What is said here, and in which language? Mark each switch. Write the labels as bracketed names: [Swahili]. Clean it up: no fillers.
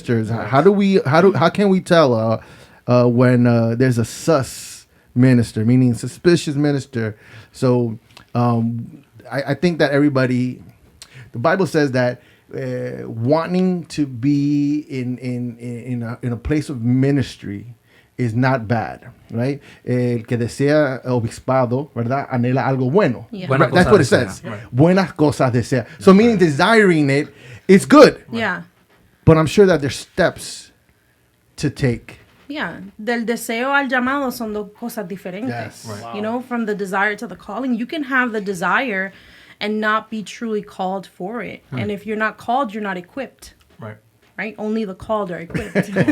[English] How can we tell when there's a sus minister, meaning suspicious minister? So I think that everybody, the Bible says that wanting to be in a place of ministry is not bad, right? [Spanish] El que desea obispado, ¿verdad? Anhela algo bueno. [English] Yeah. Right? That's what it says. Right. [Spanish] Buenas cosas desea. [English] So meaning desiring it is good. Yeah. But I'm sure that there's steps to take. Yeah. [Spanish] Del deseo al llamado son dos cosas diferentes. [English] Yes. Right. You know, from the desire to the calling. You can have the desire and not be truly called for it. And if you're not called, you're not equipped. Right? Only the called are equipped.